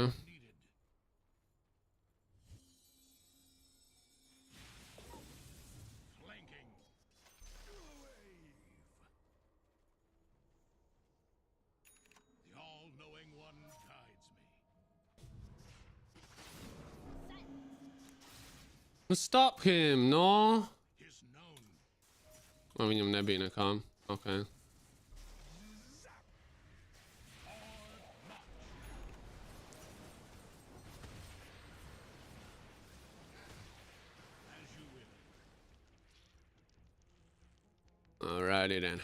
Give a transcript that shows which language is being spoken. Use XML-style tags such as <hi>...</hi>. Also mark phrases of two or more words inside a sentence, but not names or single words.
<en>Needed. Flanking. Wave. The all-knowing one guides me. Stop him, no. Is known.</en> <lv>Viņam nebija nekā.</lv> <en>Okay. As you will. Alrighty then.</en>